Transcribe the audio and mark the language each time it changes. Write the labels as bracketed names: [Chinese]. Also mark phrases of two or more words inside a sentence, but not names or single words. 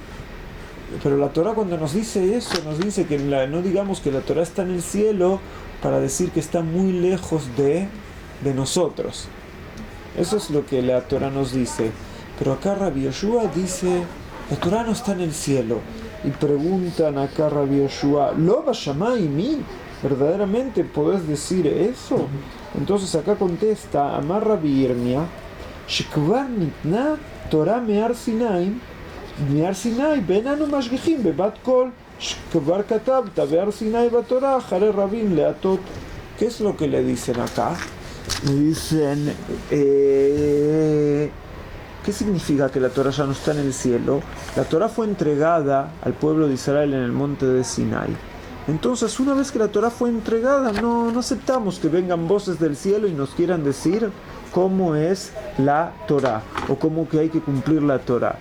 [Spanish] Pero la Torá, cuando nos dice eso, nos dice que no digamos que la Torá está en el cielo para decir que está muy lejos de nosotros. Eso es lo que la Torá nos dice. Pero acá Rabbi Yoshua dice, la Torá no está en el cielo. Y preguntan acá Rabbi Yoshua, [Hebrew] ¿לא בשמים? [Spanish] ¿Verdaderamente podés decir eso? Entonces acá contesta [Hebrew] אמר רבי ירמיה, שכבר ניתנה תורה מהר סיני אין אנו משגיחין בבת קול שכבר כתבת בהר סיני בתורה אחרי רבים להטות. [Spanish] ¿Qué es lo que le dicen acá? Le dicen, ¿qué significa que la Torah ya no está en el cielo? La Torah fue entregada al pueblo de Israel en el monte de Sinai. Entonces, una vez que la Torah fue entregada, no aceptamos que vengan voces del cielo y nos quieran decir cómo es la Torah o cómo que hay que cumplir la Torah.